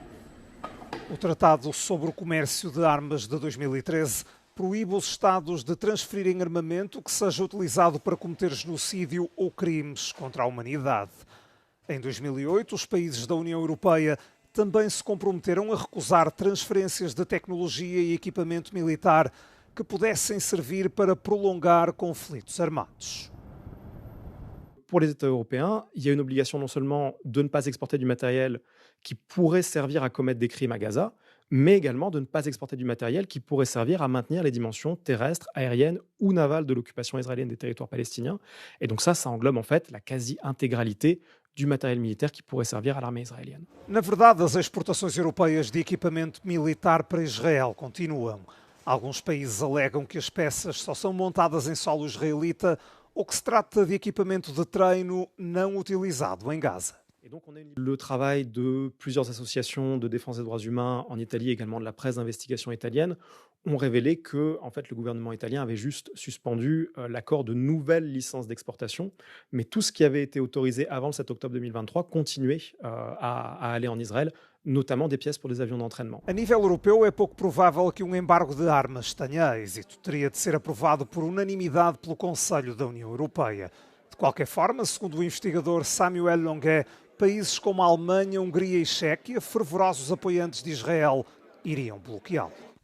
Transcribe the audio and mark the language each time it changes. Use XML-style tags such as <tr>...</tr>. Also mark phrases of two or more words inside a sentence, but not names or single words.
<pt>O Tratado sobre o Comércio de Armas de 2013 proíbe os Estados de transferirem armamento que seja utilizado para cometer genocídio ou crimes contra a humanidade. Em 2008, os países da União Europeia também se comprometeram a recusar transferências de tecnologia e equipamento militar que pudessem servir para prolongar conflitos armados.</pt> <fr>Pour les États européens, il y a une obligation non seulement de ne pas exporter du matériel qui pourrait servir à commettre des crimes à Gaza, mais également de ne pas exporter du matériel qui pourrait servir à maintenir les dimensions terrestres, aériennes ou navales de l'occupation israélienne des territoires palestiniens. Et donc ça englobe en fait la quasi-intégralité du matériel militaire qui pourrait servir à l'armée israélienne.</fr> <pt>Na verdade, as exportações europeias de equipamento militar para Israel continuam. Alguns países alegam que as peças só são montadas em solo israelita ou que se trata de equipamento de treino não utilizado em Gaza.</pt> <fr>Et donc on a le travail de plusieurs associations de défense des droits humains en Italie, également de la presse d'investigation italienne, ont révélé que en fait, le gouvernement italien avait juste suspendu l'accord de nouvelles licences d'exportation, mais tout ce qui avait été autorisé avant le 7 octobre 2023 continuait à aller en Israël, notamment des pièces pour des avions d'entraînement.</fr> <pt>A nível europeu, é pouco provável que um embargo de armas tenha êxito. Teria de ser aprovado por unanimidade pelo Conselho da União Europeia. De qualquer forma, segundo o investigador Samuel Longuet, países como a Alemanha, Hungria e Chequia, fervorosos apoiantes de Israel, iriam bloqueá-lo.</pt>